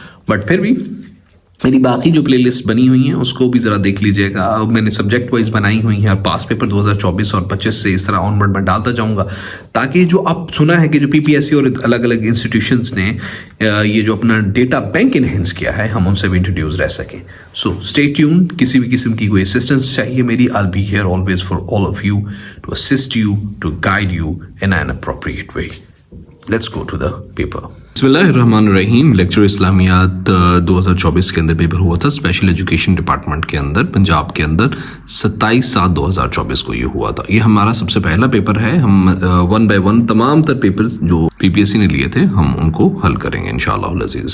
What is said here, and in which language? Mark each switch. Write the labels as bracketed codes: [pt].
[ur] But پھر بھی میری باقی جو پلے لسٹ بنی ہوئی ہیں اس کو بھی ذرا دیکھ لیجئے گا. میں نے سبجیکٹ وائز بنائی ہوئی ہیں, اور پاس پیپر 2024 اور 25 سے اس طرح آن ورڈ میں ڈالتا جاؤں گا, تاکہ جو آپ سنا ہے کہ جو پی پی ایس سی اور الگ الگ انسٹیٹیوشنز نے یہ جو اپنا ڈیٹا بینک انہینس کیا ہے, ہم ان سے بھی انٹروڈیوس رہ سکیں. [en] So stay tuned. [ur] کسی بھی قسم کی کوئی اسسٹنس چاہیے میری, [en] I'll be here always for all of you to assist you, to guide you in an appropriate way. Let's go to the paper. [ar] بسم اللہ الرحمن الرحیم. [ur] لیکچر اسلامیات 2024 کے اندر پیپر ہوا تھا اسپیشل ایجوکیشن ڈپارٹمنٹ کے اندر, پنجاب کے اندر 27/7/2024 کو یہ ہوا تھا. یہ ہمارا سب سے پہلا پیپر ہے. ہم 1 by 1 تمام تر پیپر جو پی پی ایس سی نے لیے تھے ہم ان کو حل کریں گے انشاءاللہ العزیز.